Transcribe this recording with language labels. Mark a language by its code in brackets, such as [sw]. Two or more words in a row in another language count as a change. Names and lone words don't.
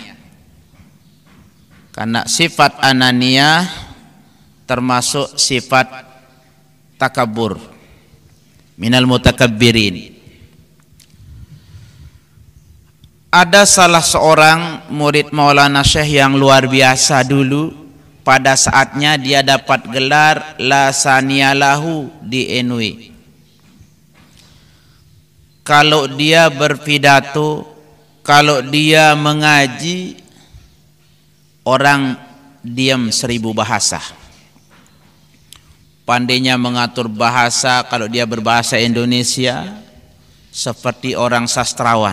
[id] Karena sifat ananiyah termasuk sifat takabur, [ar] من المتكبرين. [id] Ada salah seorang murid Maulana Syekh yang luar biasa dulu. Pada saatnya dia dapat gelar la saniyalahu di NW. Kalau dia berpidato, kalau dia mengaji, orang diam 1000 bahasa. Pandainya mengatur bahasa, kalau dia berbahasa Indonesia seperti orang sastrawan.